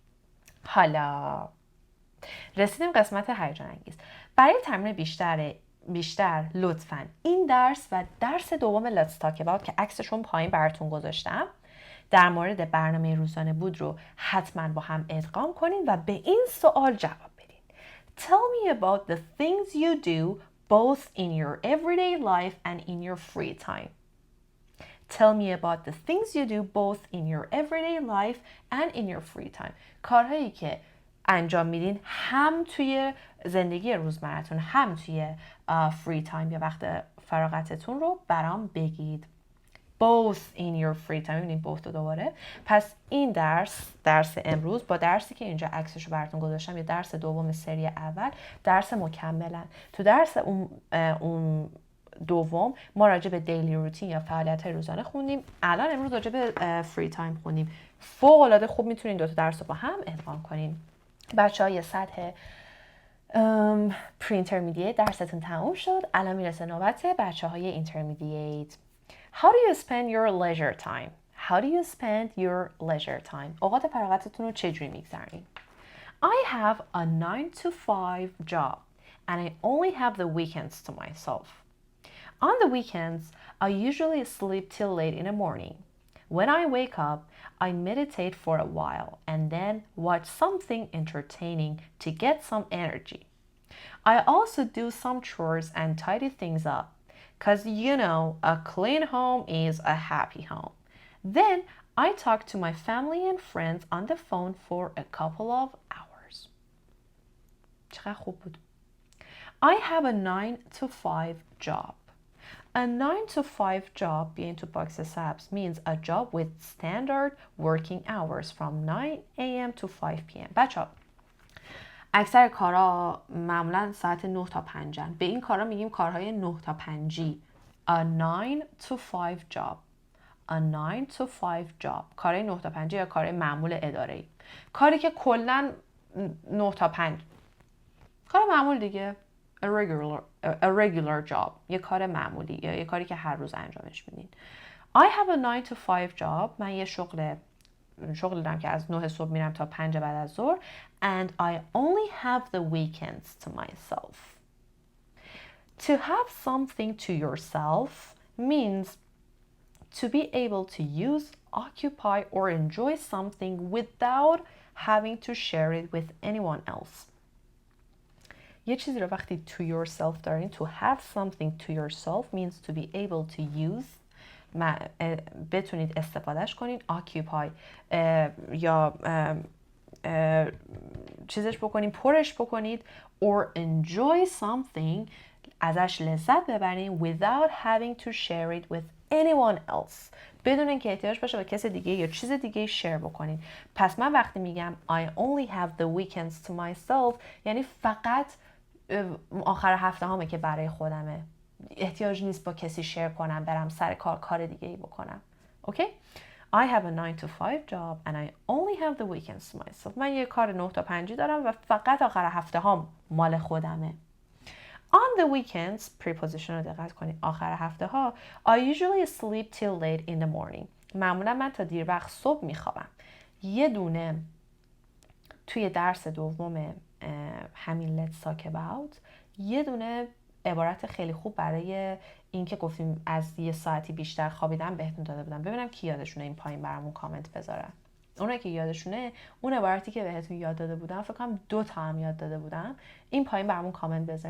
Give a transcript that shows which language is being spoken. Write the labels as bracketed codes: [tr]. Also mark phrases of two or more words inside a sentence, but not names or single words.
[fa] حالا رسیدیم قسمت هیجان انگیز. برای تمرین بیشتر لطفاً این درس و درس دوم Let's Talk About که عکسشون پایین براتون گذاشتم در مورد برنامه روزانه بود رو حتما با هم ادغام کنین و به این سوال جواب بدین. [en] Tell me about the things you do both in your everyday life and in your free time. Tell me about the things you do both in your everyday life and in your free time. [fa] کارهایی که انجام میدین هم توی زندگی روزمرتون هم توی [en] free time [fa] یا وقت فراغتتون رو برام بگید. [en] Both in your free time. [fa] میبینید both رو دوباره. پس این درس امروز با درسی که اینجا عکسش رو براتون گذاشتم، یه درس دوم سری اول، درس مکملن. تو درس اون دوم ما راجع به [en] daily routine [fa] یا فعالیت روزانه خوندیم. الان امروز راجع به [en] free time [fa] خوندیم. فوق العاده خوب میتونین 2 تا درس رو با هم ادغام کنین. بچه های سطح پری اینترمدییت درستون تموم شد. الان میرسه نوبت بچه های اینترمدییت. [en] How do you spend your leisure time? How do you spend your leisure time? اوقات فراغتتون رو چجوری میگذرونید؟ I have a 9 to 5 job and I only have the weekends to myself. On the weekends, I usually sleep till late in the morning. When I wake up, I meditate for a while and then watch something entertaining to get some energy. I also do some chores and tidy things up, because you know, a clean home is a happy home. Then I talk to my family and friends on the phone for a couple of hours. [fa] چقدر خوب بود. [en] I have a 9 to 5 job. A 9 to 5 job, [fa] بیاین تو باکس سبز, [en] means a job with standard working hours from 9 a.m. to 5 p.m. [fa] بچه‌ها اکثر کارها معمولا ساعت 9 تا 5 هن. به این کارها میگیم کارهای 9 تا 5. [en] A 9 to 5 job. A 9 to 5 job. [fa] کارهای 9 تا 5 یا کارهای معمول اداره‌ای. کاری که کلاً 9 تا 5. کار معمول دیگه. [en] A regular job. [fa] یه کار معمولی یا یه کاری که هر روز انجامش میدین. [en] I have a 9 to 5 job. [fa] من یه شغل دارم که از 9 صبح میرم تا 5 بعد از ظهر. [en] And I only have the weekends to myself. To have something to yourself means to be able to use, occupy or enjoy something without having to share it with anyone else. [fa] یه چیزی رو وقتی [en] to yourself دارین, to have something to yourself means to be able to use, [fa] بتونید استفادهش کنین, occupy یا چیزش بکنین, پرش بکنید, [en] or enjoy something, [fa] ازش لذت ببرین [en] without having to share it with anyone else, [fa] بدون اینکه احتیاج باشه با کسی دیگه یا چیز دیگه شیر بکنین. پس من وقتی میگم [en] I only have the weekends to myself, [fa] یعنی فقط آخر هفته هامه که برای خودمه, احتیاج نیست با کسی شیر کنم, برم سر کار دیگه ای بکنم. اوکی؟ [en] I have a 9 to 5 job and I only have the weekends to myself. [fa] من یه کار 9 تا 5 دارم و فقط آخر هفته هام مال خودمه. [en] On the weekends, [fa] preposition رو دقت کنید, آخر هفته ها, [en] I usually sleep till late in the morning. [fa] معمولا من تا دیر وقت صبح میخوابم. یه دونه توی درس دوم همین let's talk about, یه دونه عبارت خیلی خوب برای اینکه گفتیم از یه ساعتی بیشتر خوابیدن بهتون داده بودم. ببینم کی یادشونه این پایین برامون کامنت بذارن. اونایی که یادشونه اون عبارتی که بهتون یاد داده بودم, فکر کنم 2 تا هم یاد داده بودم, این پایین برامون کامنت بذارین.